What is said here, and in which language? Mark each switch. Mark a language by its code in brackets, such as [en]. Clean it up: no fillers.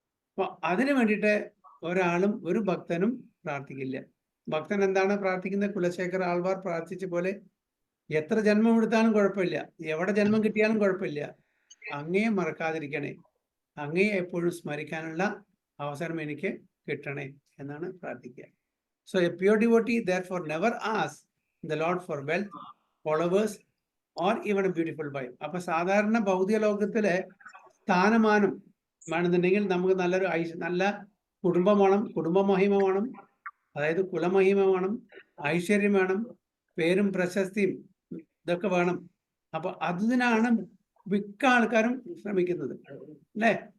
[ml] അപ്പൊ അതിനു വേണ്ടിയിട്ട് ഒരാളും ഒരു ഭക്തനും പ്രാർത്ഥിക്കില്ല. ഭക്തൻ എന്താണ് പ്രാർത്ഥിക്കുന്നത്? കുലശേഖര ആൾവാർ പ്രാർത്ഥിച്ച പോലെ, എത്ര ജന്മം എടുത്താലും കുഴപ്പമില്ല, എവിടെ ജന്മം കിട്ടിയാലും കുഴപ്പമില്ല, അങ്ങയെ മറക്കാതിരിക്കണേ, അങ്ങയെ എപ്പോഴും സ്മരിക്കാനുള്ള അവസരം എനിക്ക് കിട്ടണേ എന്നാണ് പ്രാർത്ഥിക്കുക. [en] So a pure devotee therefore never asks the Lord for wealth, followers, or even a beautiful wife. [ml] അപ്പൊ സാധാരണ ഭൗതിക ലോകത്തിലെ സ്ഥാനമാനം വേണമെന്നുണ്ടെങ്കിൽ നമുക്ക് നല്ല കുടുംബം വേണം, കുടുംബ മഹിമ വേണം, അതായത് കുലമഹിമ വേണം, ഐശ്വര്യം വേണം, പേരും പ്രശസ്തിയും ഇതൊക്കെ വേണം. അപ്പൊ അതിനാണ് മിക്ക ആൾക്കാരും ശ്രമിക്കുന്നത്, അല്ലേ?